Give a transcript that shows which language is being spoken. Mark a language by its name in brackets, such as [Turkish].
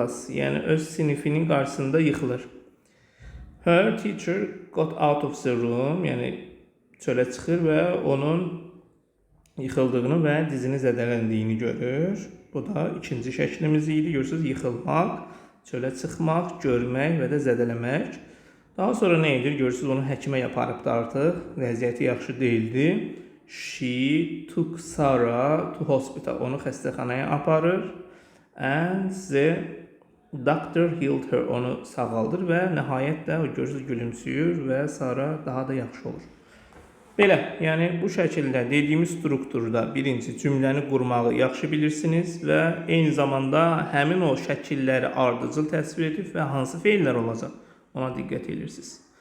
[Azerbaijani] Yəni öz sinifinin qarşısında yıxılır. [English] Her teacher got out of the room, [Azerbaijani] yəni çölə çıxır və onun yıxıldığını və dizini zədələndiyini görür. Bu da ikinci şəklimiz idi. Görürsünüz, yıxılmaq, çölə çıxmaq, görmək və də zədələmək. Daha sonra nə edir? Görürsünüz, onu həkimə aparıbdı artıq. Vəziyyəti yaxşı deyildi. [English] She took Sarah to hospital. [Azerbaijani] Onu xəstəxanaya aparır. [English] And the doctor healed her. [Azerbaijani] Onu sağaldır və nəhayət də o görürsünüz gülümsüyür və Sara daha da yaxşı olur. Belə, yəni bu şəkildə dediyimiz strukturda birinci cümləni qurmağı yaxşı bilirsiniz və eyni zamanda həmin o şəkilləri ardıcıl təsvir edib və hansı feillər olacaq ona diqqət edirsiniz.